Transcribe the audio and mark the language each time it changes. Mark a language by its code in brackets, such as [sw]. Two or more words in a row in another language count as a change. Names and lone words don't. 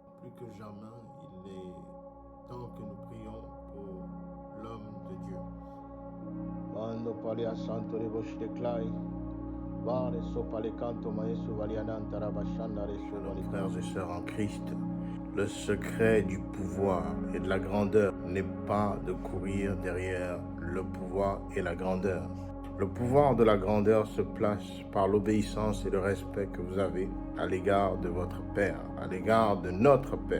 [fr] plus que jamais, il est temps que nous prions pour l'homme de Dieu. Mando palia santo de declai. Vale sopale canto maesu valiananta rabashanda resu Alors, frères et sœurs en Christ, le secret du pouvoir et de la grandeur n'est pas de courir derrière le pouvoir et la grandeur. Le pouvoir de la grandeur se place par l'obéissance et le respect que vous avez à l'égard de votre Père, à l'égard de notre Père.